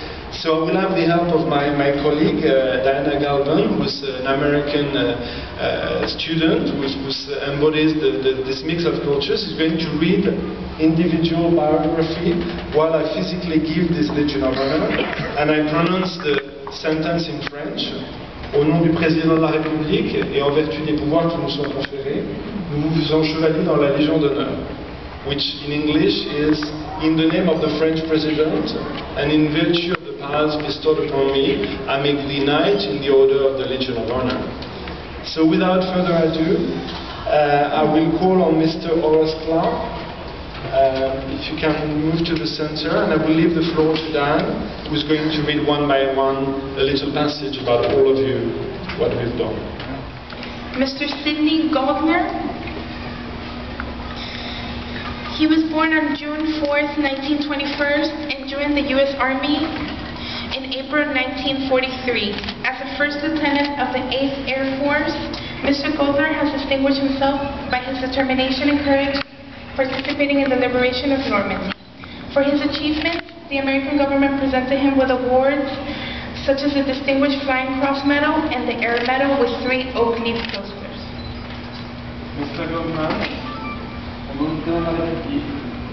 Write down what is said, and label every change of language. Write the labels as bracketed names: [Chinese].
[English] So I will have the help of my colleague, Diana Galvin, who's an American student, who embodies this mix of cultures. She's going to read individual biography while I physically give this Legion of Honor. And I pronounce the sentence in French. [French] Au nom du président de la République et en vertu des pouvoirs qui nous sont conférés, nous vous faisons chevalier dans la Légion d'honneur. [English] Which in English is, in the name of the French president and in virtue of the powers bestowed upon me, I make thee knight in the order of the Legion of Honor. So without further ado, I will call on Mr. Horace Clark. If you can move to the center, and I will leave the floor to Dan, who is going to read one by one a little passage about all of you, what we've done. Mr. Sidney Goldner. He was born on June 4th, 1921, and joined the U.S. Army in April 1943. As a first lieutenant of the 8th Air Force, Mr. Goldner has distinguished himself by his determination and courage participating in the liberation of Normandy. For his achievements, the American government presented him with awards such as the Distinguished Flying Cross Medal and the Air Medal with 3 oak leaf pilsters. [French] Mr. Goldner, au nom de la République,